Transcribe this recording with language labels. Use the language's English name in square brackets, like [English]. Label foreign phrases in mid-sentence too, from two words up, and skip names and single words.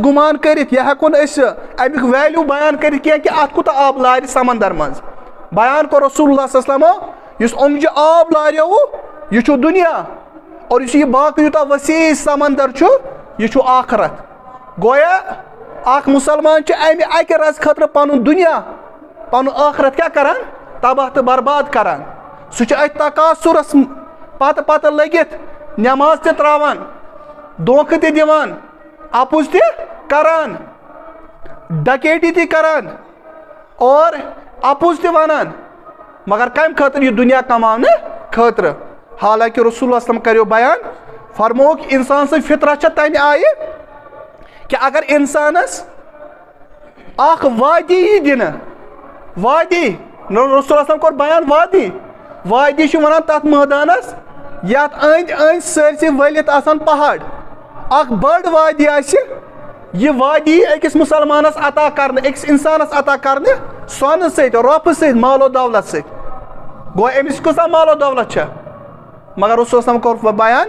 [Kashmiri] گُمان کٔرِتھ یا ہٮ۪کو نہٕ أسۍ امیُک ویلیوٗ بیان کٔرِتھ کینٛہہ کہِ اتھ کوٗتاہ آب لارِ سمندر منٛز بیان کوٚر [Arabic] رسول اللہ صلی اللہ علیہ [Kashmiri] وسلمو یُس اوٚنگجہِ آب لاریووُ یہِ چھُ دُنیا اور یُس یہِ باقٕے یوٗتاہ وسیع سمندر چھُ یہِ چھُ آخرت گویا اکھ مسلمان چھُ امہِ اکہِ رزٕ خٲطرٕ پنُن دُنیا پنُن ٲخرت کیٛاہ کران تباہ تہٕ برباد کران سُہ چھُ أتھۍ تقاصُرس پتہٕ پتہٕ لٔگِتھ نٮ۪ماز تہِ تراوان دھوکہٕ تہِ دِوان اپُز تہِ کران ڈکیتی تہِ کران اور اپُز تہِ ونان مگر کمہِ خٲطرٕ یہِ دُنیا کماونہٕ خٲطرٕ حالانکہِ [Arabic] رسول اللہ صلی اللہ علیہ وسلم [Kashmiri] کریو بیان فرمووُکھ انسان سٕنٛز فطرت چھےٚ تمہِ آیہِ کہ اگر انسانس اکھ وادی یی دِنہٕ وادی [Arabic] رسول اللہ صلی اللہ علیہ وسلم [Kashmiri] کوٚر بیان وادی چھُ ونان تتھ مٲدانس یتھ أنٛدۍ أنٛدۍ سٲرسٕے ؤلِتھ آسان پہاڑ اکھ بٔڑ وادی آسہِ یہِ وادی أکِس مُسلمانس عطا کرنہٕ أکِس انسانس عطا کرنہٕ سۄنہٕ سۭتۍ رۄپہٕ سۭتۍ مال و دولت سۭتۍ گوٚو أمِس کۭژاہ مال و دولت چھےٚ مگر [Arabic] رسول اللہ صلی اللہ علیہ وسلم [Kashmiri] کوٚر بیان